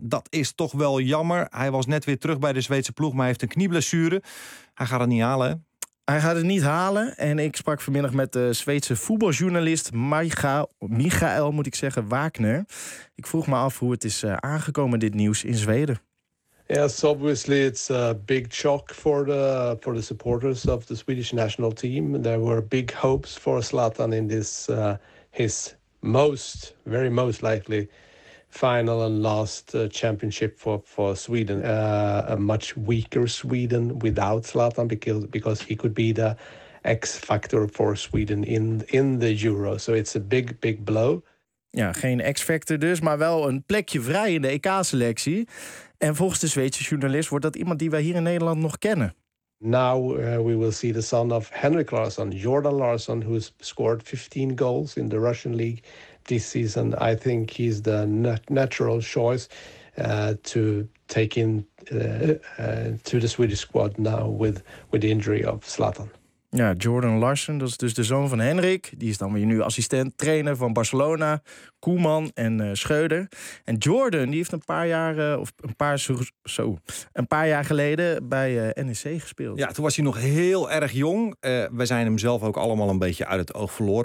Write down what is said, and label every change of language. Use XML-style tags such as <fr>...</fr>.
<nl>Dat is toch wel jammer. Hij was net weer terug bij de Zweedse ploeg, maar hij heeft een knieblessure. Hij gaat het niet halen, hè? Hij gaat het niet halen. En ik sprak vanmiddag met de Zweedse voetbaljournalist Michael, moet ik zeggen, Wagner. Ik vroeg me af hoe het is aangekomen, dit nieuws in Zweden.</nl> <en>Yes, obviously it's a big shock for the supporters of the Swedish national team. There were big hopes for Zlatan in this his most likely final and last championship for Sweden. A much weaker Sweden without Zlatan because he could be the X factor for Sweden in the Euro. So it's a big blow.</en> <nl>Ja, geen X-factor dus, maar wel een plekje vrij in de EK-selectie. En volgens de Zweedse journalist wordt dat iemand die wij hier in Nederland nog kennen.</nl> <en>Now we will see the son of Henrik Larsson, Jordan Larsson, who has scored 15 goals in the Russian league this season. I think he's the natural choice to take in to the Swedish squad now with the injury of Zlatan.</en> <nl>Ja, Jordan Larsson, dat is dus de zoon van Henrik. Die is dan weer nu assistent trainer van Barcelona, Koeman en Schreuder. En Jordan, die heeft een paar jaar geleden bij NEC gespeeld. Ja, toen was hij nog heel erg jong. We zijn hem zelf ook allemaal een beetje uit het oog verloren.</nl>